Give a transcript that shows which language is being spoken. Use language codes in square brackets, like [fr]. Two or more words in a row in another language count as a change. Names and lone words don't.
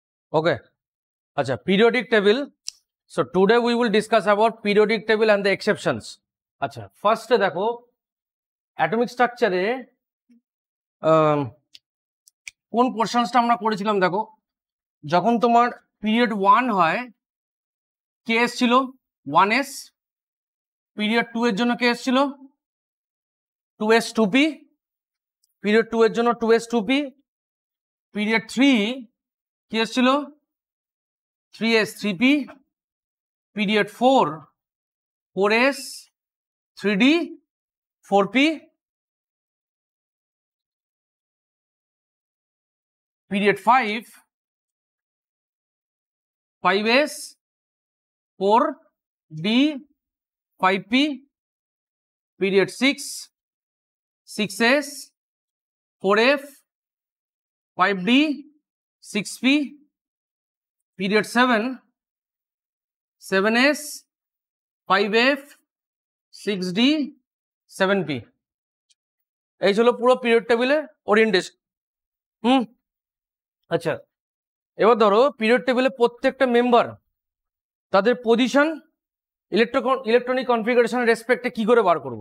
[en] Okay. [hi] Acha, [en] periodic table. So today we will discuss about periodic table and the exceptions. [bn] Acha, first দেখো [en] atomic structure [bn] এ কোন পোরশনসটা আমরা করেছিলাম দেখো, যখন তোমার পিরিয়ড 1 হয় কে ছিল 1s, পিরিয়ড 2 এর জন্য কে ছিল 2s 2p, পিরিয়ড 2 এর জন্য 2s 2p, পিরিয়ড 3 কি ছিল 3s 3p, পিরিয়ড 4 4s 3d 4p, [en] period 5 5s 4d 5p, period 6 6s 4f 5d 6p, period 7 7s 5f 6d 7p. [bn] এই ছিল পুরো [en] period table orientation. [bn] আচ্ছা, এবার ধরো [en] period table [bn] প্রত্যেকটা মেম্বার তাদের [en] position electronic configuration respect [bn] কি করে বার করব।